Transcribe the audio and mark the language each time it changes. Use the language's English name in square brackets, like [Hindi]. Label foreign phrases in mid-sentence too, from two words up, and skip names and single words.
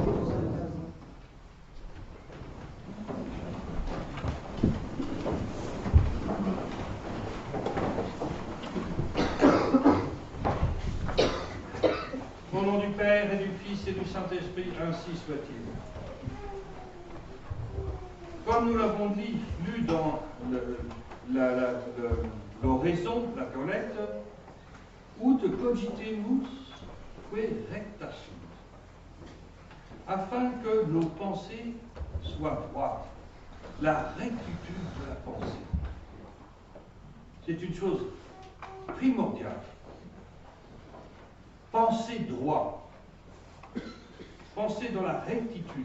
[French] Au nom du Père et du Fils et du Saint-Esprit, ainsi soit-il. Comme nous l'avons lu dans l'oraison, la collecte, [Latin] ut cogitemus que recta sunt, [French] afin que nos pensées soient droites, la rectitude de la pensée. C'est une chose primordiale. Pensez droit. Pensez dans la rectitude.